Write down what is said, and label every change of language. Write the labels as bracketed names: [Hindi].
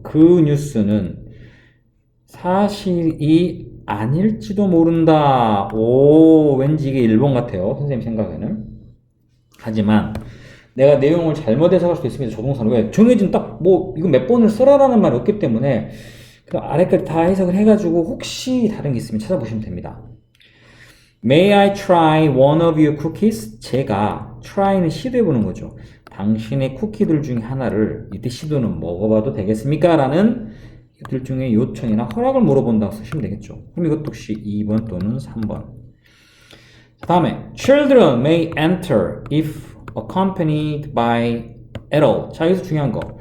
[Korean] 그 뉴스는 사실이 아닐지도 모른다. 왠지 이게 1번 같아요. 선생님 생각에는. 하지만 내가 내용을 잘못 해석할 수도 있습니다. 조동사는 왜? 정해진 이거 몇 번을 써라라는 말이 없기 때문에 그 아래까지 다 해석을 해가지고 혹시 다른 게 있으면 찾아보시면 됩니다. [English] May I try one of your cookies? [Korean] 제가 try는 시도해보는 거죠. 당신의 쿠키들 중에 하나를 이때 시도는 먹어봐도 되겠습니까? 라는 이들 중에 요청이나 허락을 물어본다고 쓰시면 되겠죠. 그럼 이것도 혹시 2번 또는 3번. 다음에 [English] Children may enter if accompanied by adult. [Korean] 자, 여기서 중요한 거.